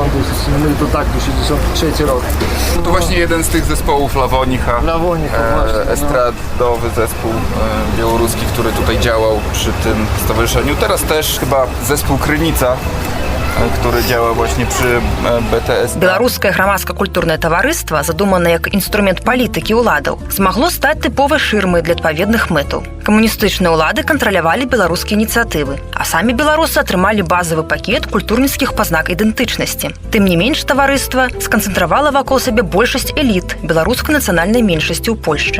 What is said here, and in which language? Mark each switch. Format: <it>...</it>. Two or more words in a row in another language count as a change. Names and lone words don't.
<pl>No i to tak, 63 rok. No to właśnie jeden z tych zespołów Lawonicha, właśnie. estradowy zespół białoruski, który tutaj działał przy tym stowarzyszeniu. Teraz też chyba zespół Krynica, który działa właśnie przy BTS.</pl> <be>Беларускае грамадска-культурнае таварыства, задуманае як інструмент палітыкі ўладаў, змагло стаць тыповай шырмай для адпаведных мэтаў. Камуністычныя ўлады кантралявалі беларускія ініцыятывы, а самі беларусы атрымалі базавы пакет культурніцкіх пазнак ідэнтычнасці. Тым не менш, таварыства сканцэнтравала вакол сябе большасць эліт беларускай нацыянальнай меншасці ў Польшчы.</be>